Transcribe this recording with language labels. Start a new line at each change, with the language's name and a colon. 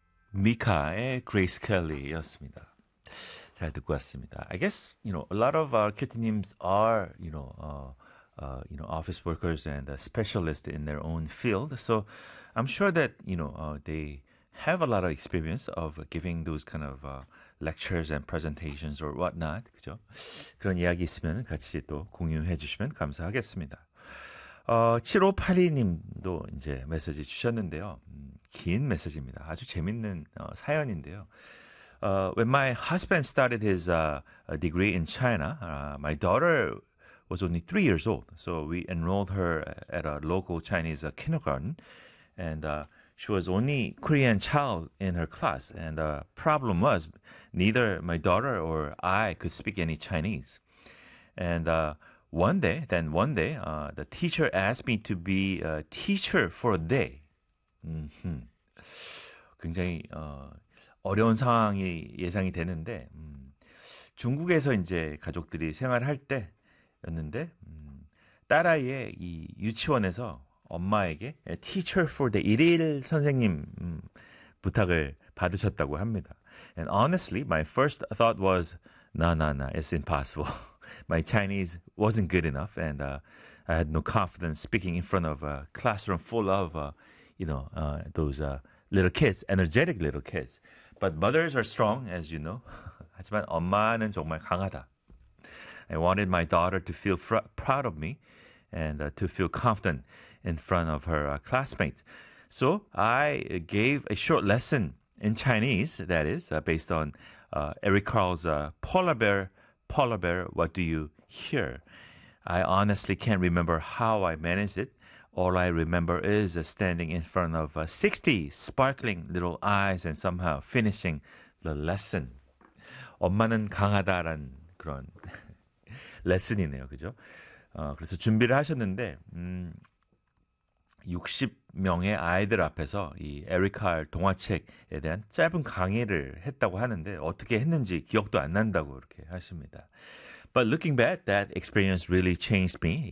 Korean: 미카의 그레이스 켈리였습니다. 잘 듣고 왔습니다.
English: I guess, you know, a lot of our kittenims are, you know, office workers and specialists in their own field. So I'm sure that, you know, they have a lot of experience of giving those kind of lectures and presentations or whatnot.
Korean: 그죠? 그런 이야기 있으면 같이 또 공유해 주시면 감사하겠습니다. 7582님도 이제 메시지 주셨는데요. 긴 메시지입니다. 아주 재밌는 사연인데요.
English: When my husband started his degree in China, my daughter was only 3 years old. So we enrolled her at a local Chinese kindergarten. And she was only Korean child in her class. And the problem was neither my daughter or I could speak any Chinese. And one day, the teacher asked me to be a teacher for a day. Mm-hmm.
Korean: 굉장히 어려운 상황이 예상이 되는데 중국에서 이제 가족들이 생활할 때였는데 딸아이의 이 유치원에서 엄마에게
English: teacher for the
Korean: 일일 선생님 부탁을 받으셨다고 합니다.
English: And honestly, my first thought was, no, it's impossible. My Chinese wasn't good enough, and I had no confidence speaking in front of a classroom full of, little kids, energetic little kids. But mothers are strong, as you know.
Korean: 하지만 엄마는 정말 강하다.
English: I wanted my daughter to feel proud of me and to feel confident in front of her classmates. So I gave a short lesson in Chinese, that is, based on Eric Carle's Polar Bear, What Do You Hear? I honestly can't remember how I managed it. All I remember is standing in front of 60 sparkling little eyes and somehow finishing the lesson.
Korean: 엄마는 강하다란 그런 레슨이네요. 그죠? 그래서 준비를 하셨는데 60명의 아이들 앞에서 이 에리칼 동화책에 대한 짧은 강의를 했다고 하는데 어떻게 했는지 기억도 안 난다고 이렇게 하십니다.
English: But looking back, that experience really changed me.